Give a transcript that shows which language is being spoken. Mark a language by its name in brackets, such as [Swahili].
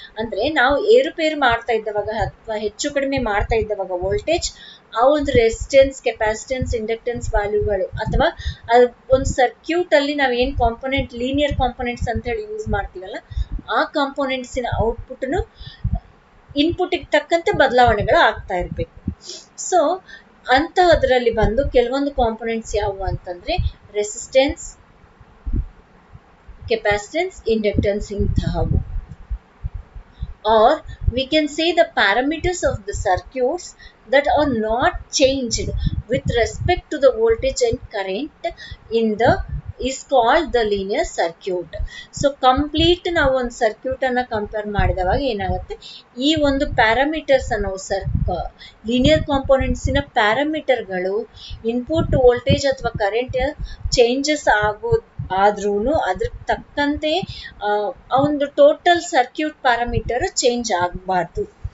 [Kannada] ಅಂದರೆ ನಾವು ಏರುಪೇರು ಮಾಡ್ತಾ ಇದ್ದವಾಗ ಅಥವಾ ಹೆಚ್ಚು ಕಡಿಮೆ ಮಾಡ್ತಾ ಇದ್ದವಾಗ ವೋಲ್ಟೇಜ್, ಆ ಒಂದು ರೆಸಿಸ್ಟೆನ್ಸ್, ಕೆಪಾಸಿಟೆನ್ಸ್, ಇಂಡಕ್ಟೆನ್ಸ್ ವ್ಯಾಲ್ಯೂಗಳು ಅಥವಾ ಒಂದು ಸರ್ಕ್ಯೂಟ್ ಅಲ್ಲಿ ನಾವು ಏನು ಕಾಂಪೊನೆಂಟ್ ಲೀನಿಯರ್ ಕಾಂಪೊನೆಂಟ್ಸ್ ಅಂತ ಹೇಳಿ ಯೂಸ್ ಮಾಡ್ತೀವಲ್ಲ ಆ ಕಾಂಪೊನೆಂಟ್ಸಿನ ಔಟ್ಪುಟ್ನು ಇನ್ಪುಟ್ಗೆ ತಕ್ಕಂತೆ ಬದಲಾವಣೆಗಳು ಆಗ್ತಾ ಇರಬೇಕು. ಸೊ ಅಂತಹದ್ರಲ್ಲಿ ಬಂದು ಕೆಲವೊಂದು ಕಾಂಪೊನೆಂಟ್ಸ್ ಯಾವುವು ಅಂತಂದ್ರೆ resistance, capacitance, inductance ಇಂತಹವು. [English] Or we can say the parameters of the circuits that are not changed with respect to the voltage and current in the is called the linear circuit. [Kannada] So complete ನಾವು ಒಂದು circuit ಅನ್ನ compare ಮಾಡಿದವಾಗ ಏನಾಗುತ್ತೆ, ಈ ಒಂದು parameters ಅನ್ನೋ linear ಕಾಂಪೊನೆಂಟ್ಸಿನ ಪ್ಯಾರಾಮೀಟರ್ಗಳು input voltage ಅಥವಾ current changes ಆದ್ರೂ ಅದ್ರ ತಕ್ಕಂತೆ ಆ ಒಂದು ಟೋಟಲ್ ಸರ್ಕ್ಯೂಟ್ ಪ್ಯಾರಾಮೀಟರ್ ಚೇಂಜ್ ಆಗಬಾರ್ದು.